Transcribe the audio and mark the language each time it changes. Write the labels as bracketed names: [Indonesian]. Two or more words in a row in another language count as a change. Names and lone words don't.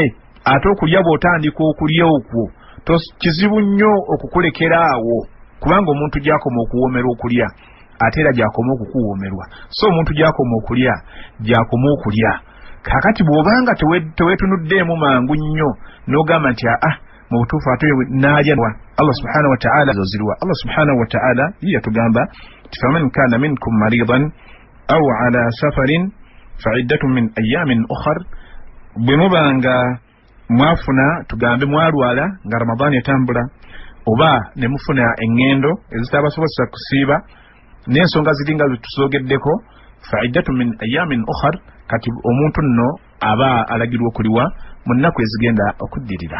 [Ganda] Ate okulya bw'otandika okulya okwo kizibu nnyo okukulekera awo, kubanga omuntu gy'akoma okuwoomerwa okulya ate era gy'akoma okukuwoomerwa. So omuntu gy'akoma okulya gy'akoma okulya. Kaakati bw'obanga teweetunuddeemu mangu nnyo n'ogamba nti mu butuufu ate naalya Allah [Arabic] سبحانه وتعالى [Ganda] zozirwa. [Arabic] الله سبحانه وتعالى yatugamba فمن كان منكم مريضا أو على سفر فعدة من أيام أخر. [Ganda] Bwe mubanga mwafuna tugambe mwalwala nga Ramadani etambula oba ne mufuna engendo ezitabasobozesa kusiiba n'ensonga ziringa zetusogeddeko [Arabic] فعدة من أيام أخر. [Ganda] Kati omuntu nno aba alagirwa okuliwa mu nnaku ezigenda okuddirira.